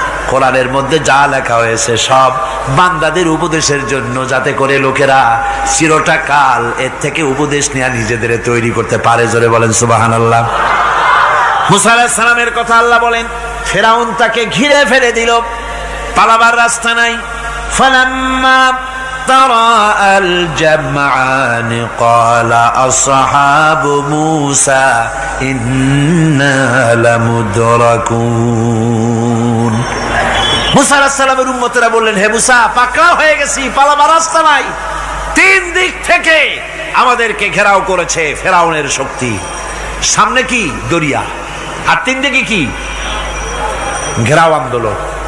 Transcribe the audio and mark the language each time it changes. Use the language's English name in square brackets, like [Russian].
[Bangla] কোরআনের মধ্যে যা লেখা হয়েছে সব বান্দাদের উপদেশের জন্য, যাতে করে লোকেরা চিরটা কাল এর থেকে উপদেশ নেওয়া নিজেদের তৈরি করতে পারে। জোরে বলেন সুবহানাল্লাহ। মুসা আলাইহিস সালামের কথা আল্লাহ বলেন, ফেরাউন তাকে ঘিরে ফেলে দিল, পালাবার রাস্তা নাই। [Arabic] ফালাম্মা ترى الجمعان قال أصحاب موسى إنا لمدركون। [Bangla] মুসা আলাইহিস সালামের উম্মতেরা বললেন, হে মুসা, পাকড়াও হয়ে গেছি, পালাবার রাস্তা নাই। তিন দিক থেকে আমাদেরকে ঘেরাও করেছে ফেরাউনের শক্তি। সামনে কি? দরিয়া, আর তিন দিকে কি? ঘেরাও আন্দোলন।